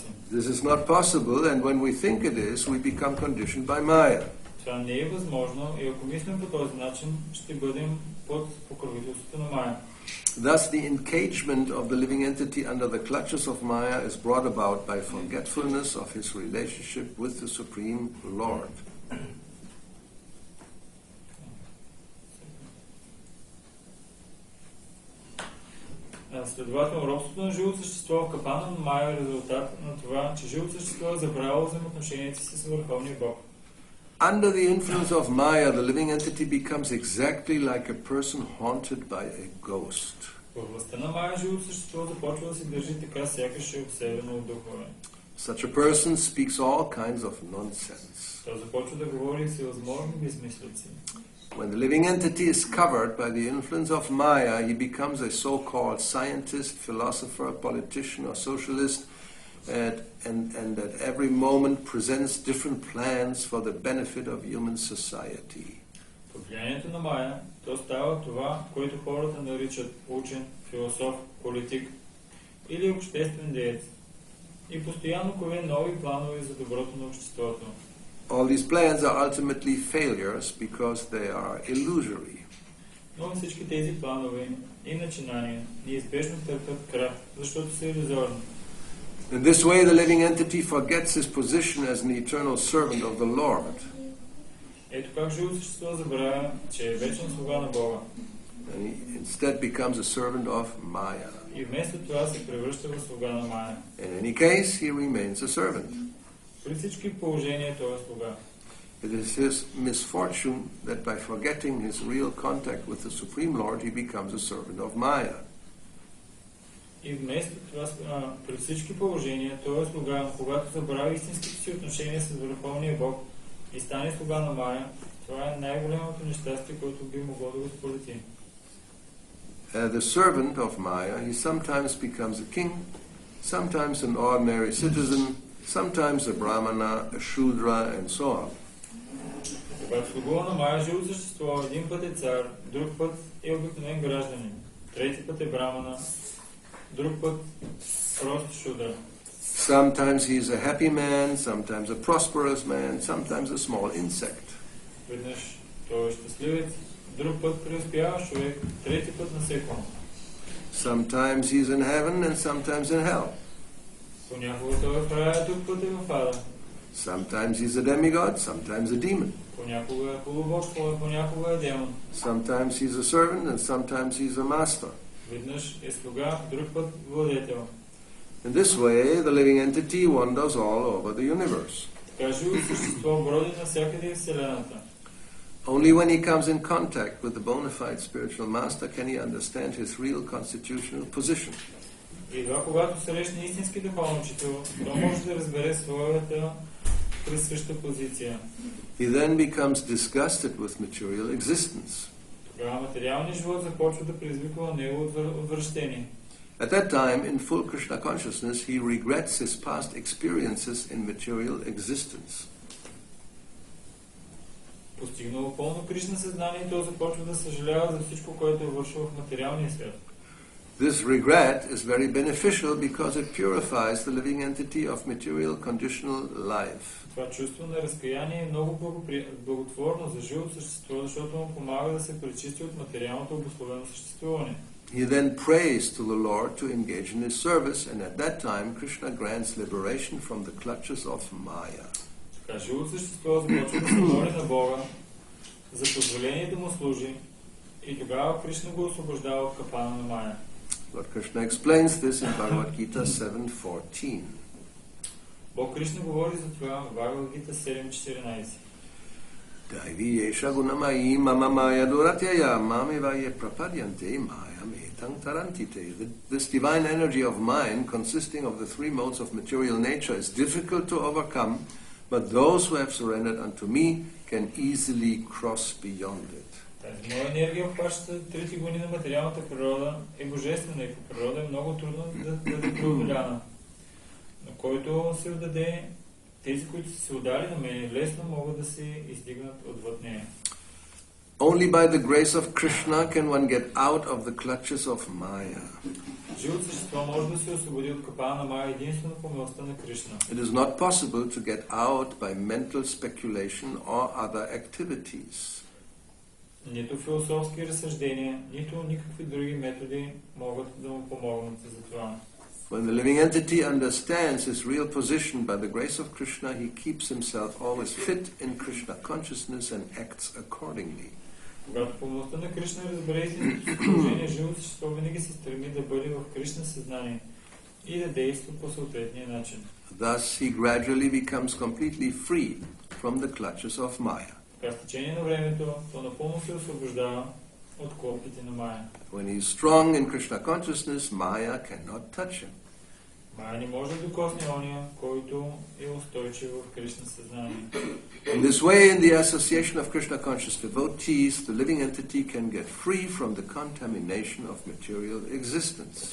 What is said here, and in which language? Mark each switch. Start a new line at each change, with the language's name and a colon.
English: This is not possible, and when we think it is, we become conditioned by Maya.
Bulgarian: Това не е възможно и ако мислим по този начин, ще бъдем под покровителството на Мая.
English: Thus, the engagement of the living entity under the clutches of Maya is brought about by forgetfulness of his relationship with the Supreme Lord.
Bulgarian: Следователно, робството на живото същество в капана на Мая е резултат на това, че живото същество е забравило взаимоотношенията си с Върховния Бог.
English: Under the influence of Maya, the living entity becomes exactly like a person haunted by a ghost.
Bulgarian: Във властта на Мая живото същество започва да се държи така, сякаш е обсебено от духове.
English: Such a person speaks all kinds of nonsense.
Bulgarian: Той започва да говори всевъзможни безмислици.
English: When the living entity is covered by the influence of Maya, he becomes a so-called scientist, philosopher, politician, or socialist, and at every moment presents different plans for the benefit of human society.
Bulgarian: Под влиянието на Мая, то става това, което хората наричат учен, философ, политик или обществен деец. И постоянно кове нови планове за доброто на обществото.
English: All these plans are ultimately failures because they are illusory.
Bulgarian: Но всички тези планове и начинания неизбежно търпят крах, защото са илюзорни.
English: In this way, the living entity forgets his position as an eternal servant of the Lord.
Bulgarian: Ето как живото същество забравя, че е вечен слуга на Бога.
English: And he instead becomes a servant of Maya.
Bulgarian: И вместо това се превръща в слуга на Мая.
English: In any case, he remains a servant.
Bulgarian: При всички положения той е слуга.
English: It is his misfortune that by forgetting his real contact with the Supreme Lord, he becomes a servant of Maya.
Bulgarian: И вместо това, при всички положения, той е слуга, когато забрави истинските си отношения с Върховния Бог и стане слуга на Майя, това е най-голямото нещастие, което би могло да го сполети.
English: The servant of Maya, he sometimes becomes a king, sometimes an ordinary citizen, sometimes a brahmana, a shudra, and so on.
Bulgarian: Когато слугува на Майя живо същество, един път е цар, друг път е обикновен гражданин, трети път е брамана, друг път прост шудра.
English: Sometimes he is a happy man, sometimes a prosperous man, sometimes a small insect.
Bulgarian: Веднъж той е щастливец, друг път преуспяваш човек, трети път насекомо.
English: Sometimes he is in heaven and sometimes in hell.
Bulgarian: Понякога той е в рая, друг път е в ада.
English: Sometimes he is a demigod, sometimes a demon.
Bulgarian: Понякога е полубог, понякога е демон.
English: Sometimes he is a servant and sometimes he is a master.
Bulgarian: Веднъж е слуга, друг път владетел.
English: In this way, the living entity wanders all over the universe.
Bulgarian: Така живо същество броди навсякъде в Вселената.
English: Only when he comes in contact with the bona fide spiritual master can he understand his real constitutional position.
Bulgarian: И едва когато срещне истински духовен учител, той може да разбере своята присъща позиция.
English: He then becomes disgusted with material existence.
Bulgarian: Тогава материалният живот започва да предизвиква него отвращение.
English: At that time, in full Krishna consciousness, he regrets his past experiences in material existence.
Bulgarian: Постигнало пълно Кришна съзнание, той започва да съжалява за всичко, което е вършил в материалния свят.
English: This regret is very beneficial because it purifies the living entity of material conditional life.
Bulgarian: Това чувство на разкаяние е много благотворно за живото същество, защото му помага да се пречисти от материалното обусловено съществуване.
English: He then prays to the Lord to engage in his service, and at that time Krishna grants liberation from the clutches of Maya.
Bulgarian: Така живото същество започва да се моли на Бога за позволение да му служи и тогава Кришна го освобождава от капана на Майя.
English: Lord Krishna explains this in Bhagavad Gita 7:14.
Bulgarian: Бог Кришна говори за това в Бхагавад Гита 7.14.
Sanskrit: Daivi yesha gunamayi mama maya duratyaya mamivaye prapadyante mayam etang tarantite.
English: This divine energy of mine, consisting of the three modes of material nature, is difficult to overcome, but those who have surrendered unto me can easily cross beyond it.
Bulgarian: Тази моя енергия обхваща трите гони на материалната природа, е божествена и по природа е много трудно да бъде преодоляна. На който се отдаде, тези, които са се удали на мен, лесно могат да се издигнат отвъд нея.
English: Only by the grace of Krishna can one get out of the clutches of Maya.
Bulgarian: Живото същество може да се освободи от капана на Майя единствено по милостта на Кришна.
English: It is not possible to get out by mental speculation or other activities.
Bulgarian: Нито философски разсъждения, нито никакви други методи могат да му помогнат за това.
English: When the living entity understands his real position by the grace of Krishna, he keeps himself always fit in Krishna consciousness and acts accordingly.
Bulgarian: Когато по милостта на Кришна разбере истинското положение, живото същество винаги се стреми да бъде в Кришна съзнание и да действа по съответния начин.
English: Thus he gradually becomes completely free from the clutches of Maya.
Bulgarian: Така с течение на времето, то напълно се освобождава от клопите на Майя.
English: When he is strong in Krishna consciousness, Maya cannot touch him.
Bulgarian: Майя не може да докосне ония, който е устойчив в Кришна съзнание.
English: In this way, in the association of Krishna conscious devotees, the living entity can get free from the contamination of material existence.